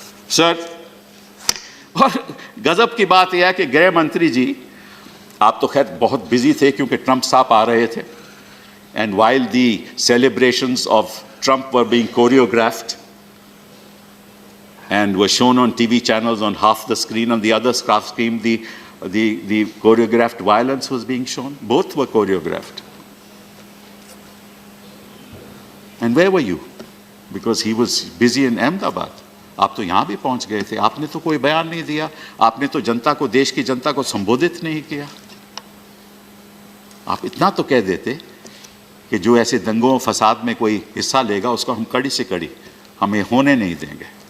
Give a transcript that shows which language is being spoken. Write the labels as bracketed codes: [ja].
[hi] Sir, और गजब की बात यह है कि गृह मंत्री जी, आप तो खैर बहुत बिजी थे क्योंकि ट्रंप साहब आ रहे थे, [en] And while the celebrations of Trump were being choreographed and were shown on TV channels on half the screen, on the other half screen the choreographed violence was being shown. Both were choreographed. And where were you? Because he was busy in Ahmedabad. [hi] आप तो यहाँ भी पहुँच गए थे, आपने तो कोई बयान नहीं दिया, आपने तो जनता को, देश की जनता को संबोधित नहीं किया। आप इतना तो कह देते कि जो ऐसे दंगों फसाद में कोई हिस्सा लेगा उसको हम कड़ी से कड़ी हमें होने नहीं देंगे।